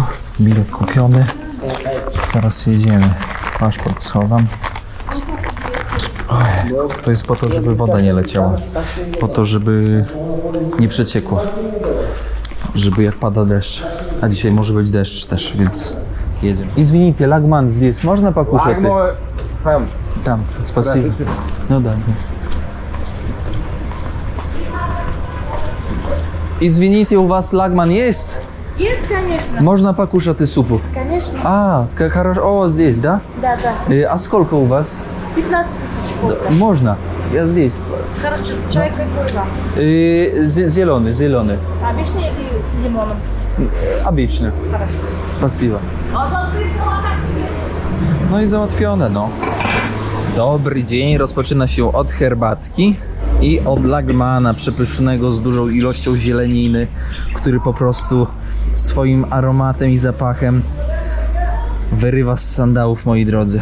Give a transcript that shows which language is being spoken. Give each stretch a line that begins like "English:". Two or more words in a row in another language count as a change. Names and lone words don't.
Polish: Bilet kupiony. Zaraz jedziemy. Paszport schowam. To jest po to, żeby woda nie leciała. Po to, żeby nie przeciekła. Żeby jak pada deszcz. A dzisiaj może być deszcz też, więc jedziemy.
Russian: Извините, лагман здесь можно покушать? Там, спасибо. Ну да. Извините, у вас лагман есть? Есть, конечно. Можно покушать и супу? Конечно. А, как хорошо. О, здесь, да? Да. А сколько у вас? 15 тысяч порций. Можно. Я здесь. Хорошо, чай какой вам? Зеленый. Обычный или с лимоном? Обычно. Хорошо. Spasiba.
Polish: No i załatwione, no. Dobry dzień rozpoczyna się od herbatki i od lagmana przepysznego z dużą ilością zieleniny, który po prostu swoim aromatem i zapachem wyrywa z sandałów, moi drodzy.